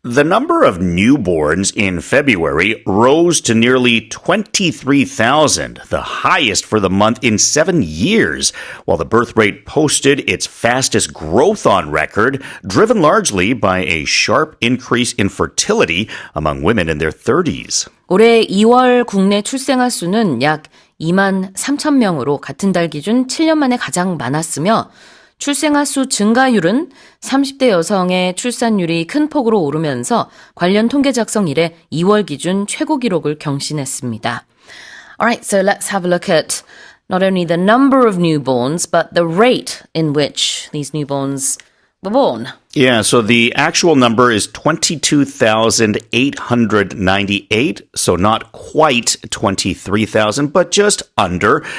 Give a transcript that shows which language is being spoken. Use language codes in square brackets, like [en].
[en] The number of newborns in February rose to nearly 23,000, the highest for the month in 7 years, while the birth rate posted its fastest growth on record, driven largely by a sharp increase in fertility among women in their 30s. [ko] 올해 2월 국내 출생아 수는 약 2만 3천 명으로 같은 달 기준 7년 만에 가장 많았으며 출생아 수 증가율은 30대 여성의 출산율이 큰 폭으로 오르면서 관련 통계 작성 이래 2월 기준 최고 기록을 경신했습니다. [en] Alright, so let's have a look at not only the number of newborns, but the rate in which these newborns were born. Yeah, so the actual number is 22,898, so not quite 23,000, but just under.